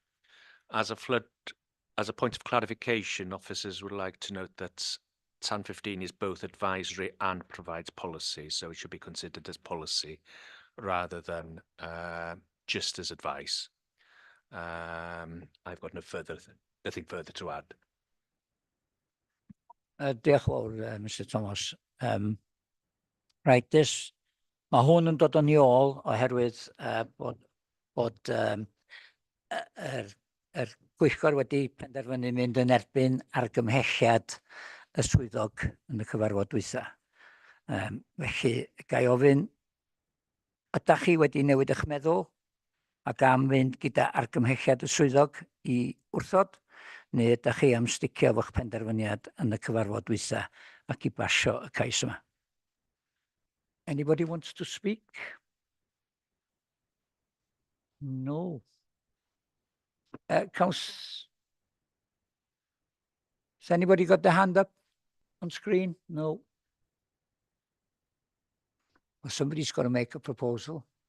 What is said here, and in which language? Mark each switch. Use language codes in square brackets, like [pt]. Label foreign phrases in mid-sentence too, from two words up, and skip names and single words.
[en] As a point of clarification, officers would like to note that TAN 15 is both advisory and provides policy, so it should be considered as policy rather than just as advice. I've got nothing further to add. [cy] Diolch yn fawr, Mr Thomas. Right, mae hwn yn dod yn ôl oherwydd bod yr Pwyllgor wedi penderfynu mynd yn erbyn argymhelliad y swyddog yn y cyfarfod dwytha. Felly, gai ofyn, ydych chi wedi newid eich meddwl ac am fynd gyda argymhelliad y swyddog I wrthod, neu ydych chi am sticio efo'ch penderfyniad yn y cyfarfod dwytha ac I basio y cais yma? [en] Anybody wants to speak? No. Has anybody got their hand up on screen? No. Well, somebody's got to make a proposal.